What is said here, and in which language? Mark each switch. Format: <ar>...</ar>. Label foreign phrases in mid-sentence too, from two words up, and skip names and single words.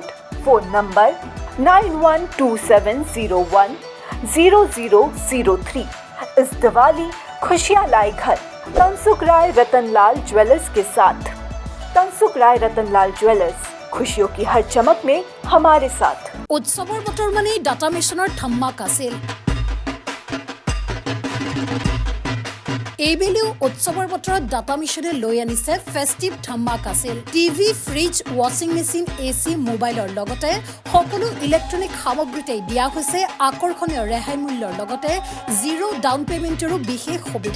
<hi>फोन नंबर 9127010003। इस दिवाली खुशियाँ लाए घर तनसुख राय रतनलाल ज्वेलर्स के साथ। तनसुख राय रतनलाल ज्वेलर्स, खुशियों की हर चमक में हमारे साथ।</hi> <as>উৎসৱৰ বতৰ মানে ডাটা মিছনৰ ধামাকা আছিল। এইবেলিও উৎসৱৰ বতৰত ডাটা মিছনে লৈ আনিছে ফেষ্টিভ ধামাকা আছিল। টিভি, ফ্ৰিজ,</as> <en>washing machine,</en> <as>AC, মোবাইলৰ লগতে সকলো ইলেক্ট্ৰনিক সামগ্ৰীতে দিয়া হৈছে আকৰ্ষণীয় ৰেহাই মূল্যৰ লগতে</as> <en>zero down paymentৰো</en> <as>বিশেষ সুবিধা।</as>